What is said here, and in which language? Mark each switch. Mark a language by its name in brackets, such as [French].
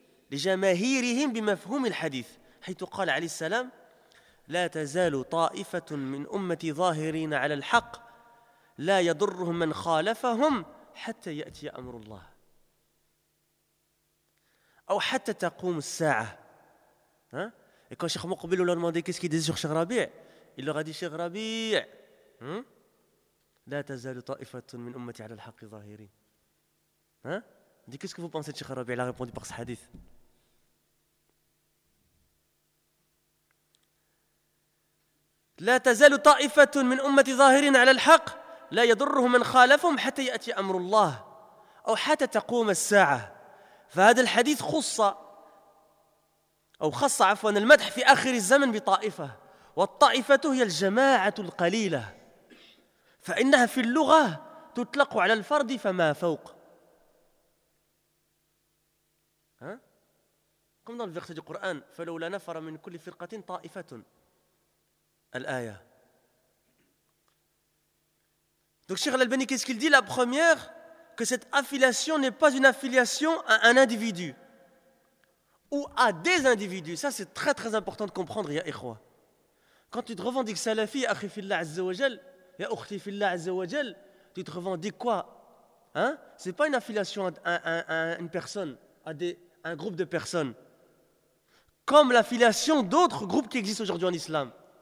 [Arabic] لجماهيرهم بمفهوم الحديث حيث قال عليه السلام لا تزال طائفة من أمتي ظاهرين على الحق لا يضرهم من خالفهم حتى يأتي أمر الله أو حتى تقوم الساعة ها؟ [French] Et quand Cheikh Moukbil leur a demandé qu'est-ce qu'il disait sur Cheikh Rabi', il leur a dit Cheikh Rabi', [Arabic] لا تزال طائفة من أمتي على الحق ظاهرين. [French] Il dit qu'est-ce que vous pensez de Cheikh Rabi' Il a répondu par ce hadith. [Arabic] لا تزال طائفة من أمتي ظاهرين على الحق لا يضرهم من خالفهم حتى يأتي أمر الله أو حتى تقوم الساعة. فهذا الحديث خص أو خص عفوا المدح في آخر الزمن بطائفة والطائفة هي الجماعة القليلة فإنها في اللغة تطلق على الفرد فما فوق ها؟ قمنا بفقه القرآن فلولا نفر من كل فرقة طائفة الآية دونك شيخ الألباني [French] كيس كيل دي لا بروميير que cette affiliation n'est pas une affiliation à un individu ou à des individus. Ça, c'est très très important de comprendre, [Arabic] ya ikhwa. [French] Quand tu te revendiques salafi, [Arabic] akhi fillah azza wa jal, ya ukhti fillah azza wa jal, [French] tu te revendiques quoi ? Hein ? C'est pas une affiliation à une personne, à un groupe de personnes. Comme l'affiliation d'autres groupes qui existent aujourd'hui en islam.